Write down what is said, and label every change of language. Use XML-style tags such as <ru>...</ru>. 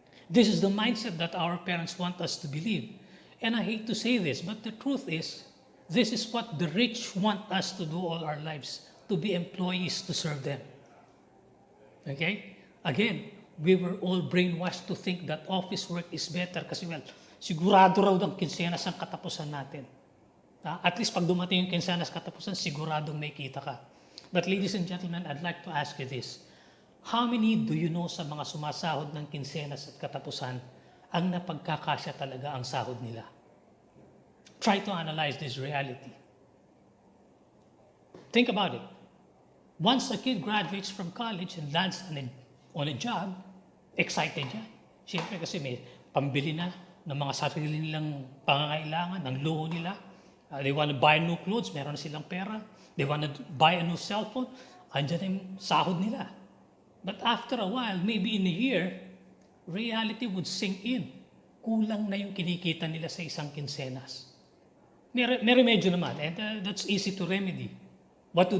<en>This is the mindset that our parents want us to believe. And I hate to say this, but the truth is, this is what the rich want us to do all our lives, to be employees to serve them. Okay? Again, we were all brainwashed to think that office work is better</en> <tl>kasi well, sigurado raw ng kinsenas ang katapusan natin. At least pag dumating yung kinsenas katapusan, siguradong may kita ka.</tl> <en>But ladies and gentlemen, I'd like to ask you this. How many do you know</en> <tl>sa mga sumasahod ng kinsenas at katapusan ang napagkakasya talaga ang sahod nila?</tl> <en>Try to analyze this reality. Think about it. Once a kid graduates from college and lands on a job, excited yan.</en> <tl>Siyempre kasi may pambili na ng mga sarili nilang pangangailangan, ng luho nila.</tl> <en>They want to buy new clothes,</en> <tl>meron na silang pera.</tl> <en>They want to buy a new cell phone,</en> <tl>andyan yung sahod nila.</tl> <en>But after a while, maybe in a year, reality would sink in.</en> <tl>Kulang na yung kinikita nila sa isang kinsenas. May remedyo naman,</tl> <en>and that's easy to remedy. What do?</en>